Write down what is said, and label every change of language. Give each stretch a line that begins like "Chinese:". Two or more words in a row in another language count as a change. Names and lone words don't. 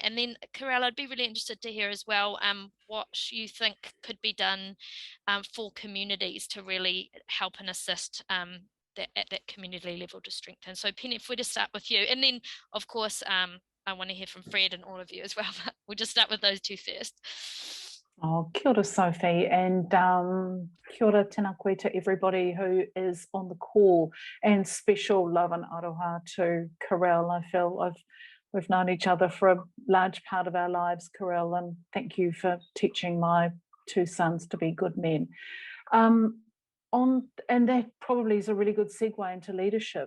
English: And then Karel, I'd be really interested to hear as well what you think could be done for communities to really help and assist at that community level to strengthen. So Penny, if we just start with you, and then of course I want to hear from Fred and all of you as well, but we'll just start with those two first. Oh,
Māori: kia ora,
English: Sophie, and
Māori: kia ora tēnā koe
English: to everybody who is on the call, and special love and aroha to Karel. I feel we've known each other for a large part of our lives, Karel, and thank you for teaching my two sons to be good men. And that probably is a really good segue into leadership.